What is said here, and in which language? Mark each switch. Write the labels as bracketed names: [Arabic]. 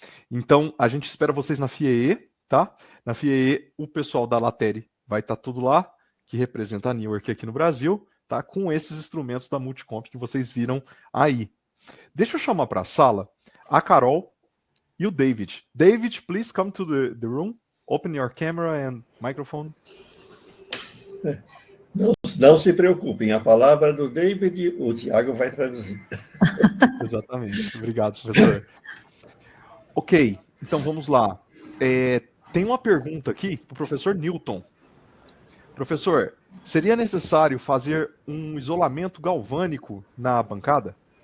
[Portuguese] Então, a gente espera vocês na FIEE, tá? Na FIEE, o pessoal da Latere vai estar tudo lá, que representa a Newark aqui no Brasil, tá? Com esses instrumentos da Multicomp que vocês viram aí. Deixa eu chamar para a sala a Carol e o David. [English] David, please come to the room. Open your camera and microphone. [Portuguese] Não se preocupem, a palavra do David, o Tiago vai traduzir. Exatamente. Obrigado, professor. Ok, então vamos lá. Tem uma pergunta aqui para o professor Newton. Professor, seria necessário fazer um isolamento galvânico na bancada?